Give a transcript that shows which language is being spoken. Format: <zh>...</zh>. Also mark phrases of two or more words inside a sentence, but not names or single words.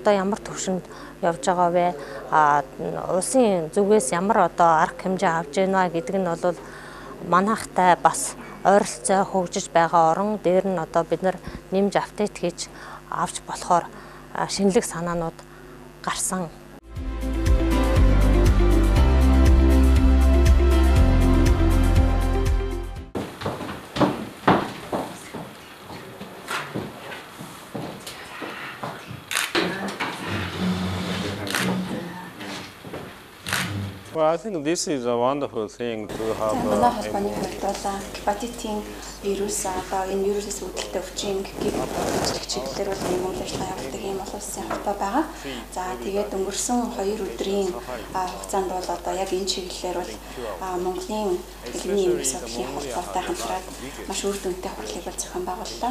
<mn>Одоо ямар түвшинд явж байгаа вэ? Улсын зүгээс ямар одоо арга хэмжээ авч байна гэдэг нь бол манайхтай бас ойролцоо хөгжиж байгаа орон дээр нь одоо бид нар нэмж апдейт хийж авч болохоор шинэлэг санаанууд гарсан.</mn> <en>Well, I think this is a wonderful thing to have.</en> <mn>Манай холбооны хувьд бол гепатитын вирус одоо энэ вирусээс үүдэлтэй өвчин гипотетик чиглэлээр бол юм үйл ажиллагаа явуулдаг юм олон улсын холбоо байгаа. За тэгээд өнгөрсөн 2 өдрийн хугацаанд бол одоо яг энэ чиглэлээр бол Монголын илэгний вирус судлалын холбоотой хамтраад маш үр дүнтэй хурлыг бол зохион байгууллаа.</mn>